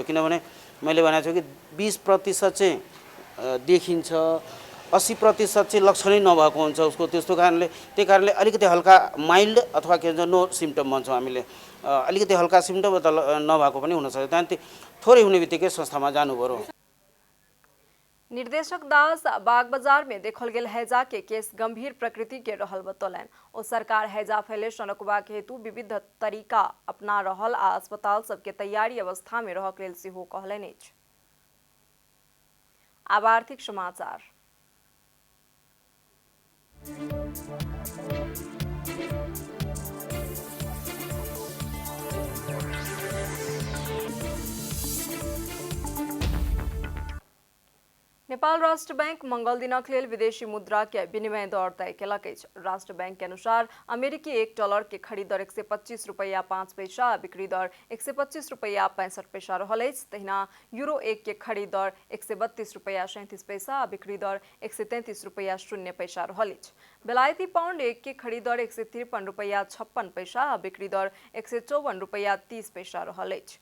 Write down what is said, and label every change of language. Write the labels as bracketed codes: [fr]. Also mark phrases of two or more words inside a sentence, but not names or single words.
[ne] किनभने मैले भनेको छु कि 20% चाहिँ देखिन्छ, 80% चाहिँ लक्षणै नभएको हुन्छ उसको। त्यही कारणले अलिकति हल्का माइल्ड अथवा के भन्छ [en] no symptom [ne] भन्छौँ हामीले, अलिकति हल्का सिम्पटम नभएको पनि हुनसक्छ। त्यहाँदेखि थोरै हुने बित्तिकै संस्थामा जानु पर्यो। [mai] निर्देशक दास बागबाजार में देखल गेल हैजा के केस गंभीर प्रकृति के रहल बतौलन। ओ सरकार हैजा फैले रोकबा के हेतु विविध तरीका अपना रहल आ अस्पताल सबके तैयारी अवस्था में रहक लेल सेहो कहलनि अछि। आब आर्थिक समाचार। नेपाल राष्ट्र बैंक मंगल दिनक लेल विदेशी मुद्रा के विनिमय दर तय केलक अछि। राष्ट्र बैंक के अनुसार अमेरिकी $1 के खरीद दर 125 रुपया 5 पैसा, बिक्री दर 125 रुपया 65 पैसा रहल अछि। तहिना यूरो 1 के खरीद दर 132 रुपया 37 पैसा, बिक्री दर 133 रुपया 0 पैसा रहल अछि। बेलायती पाउंड 1 के खरीद दर 153 रुपया 56 पैसा, बिक्री दर 154 रुपया 30 पैसा रहल अछि।